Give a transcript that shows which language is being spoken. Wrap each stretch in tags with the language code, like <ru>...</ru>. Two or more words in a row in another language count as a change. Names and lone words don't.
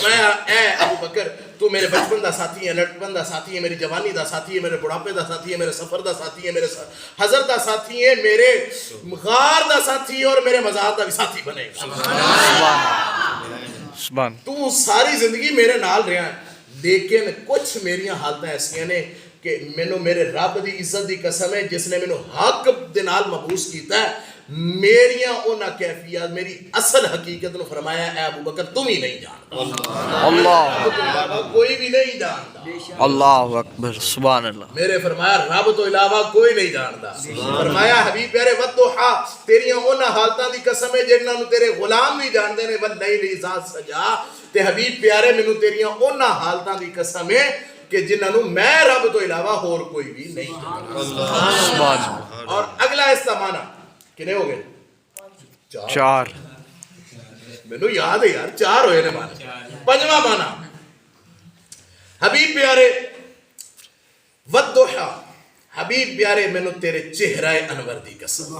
<pa>فرمایا اے ابو بکر تو میرے بچپن دا ساتھی ہے، لڑکپن دا ساتھی ہے، میری جوانی دا ساتھی ہے، میرے بڑھاپے دا ساتھی ہے، میرے سفر دا ساتھی ہے، میرے حضر دا ساتھی ہے، میرے غار دا ساتھی ہے، اور میرے مزار دا بھی ساتھی بنے گا۔ سبحان، تو ساری زندگی میرے نال رہا ہے، لیکن کچھ میری حالتیں ایسیاں نے کہ مینوں میرے رب دی عزت دی قسم ہے جس نے مینوں حق دے نال مبعوث کیتا ہے، میریاں انہاں کیفیات، میری اصل حقیقت نے فرمایا اے ابو بکر تم ہی نہیں جانتا، اللہ، کوئی بھی نہیں جانتا،</pa> <ar>اللہ اکبر، سبحان اللہ،</ar> <pa>میرے فرمایا رب تو علاوہ کوئی نہیں جانتا، فرمایا حبیب پیارے والضحیٰ تیریاں انہاں حالتاں دی قسم ہے جنہاں نو تیرے غلام نہیں جانتے نے،</pa> <ar>واللیل اذا سجا،</ar> <pa>تے حبیب پیارے مینوں تیریاں انہاں حالتاں دی قسم ہے کہ جنہاں نو میں رب تو علاوہ اور کوئی بھی نہیں جانتا۔</pa> <ar>سبحان اللہ،</ar> <ur>اور اگلا اس کا معنی کنے ہو گئے؟</ur> <pa>چار، مینوں یاد ہے یار، چار ہوئے نے معنی۔ پنجواں معنی حبیب پیارے والضحیٰ، حبیب پیارے مینوں تیرے چہرہ انور دی قسم،</pa>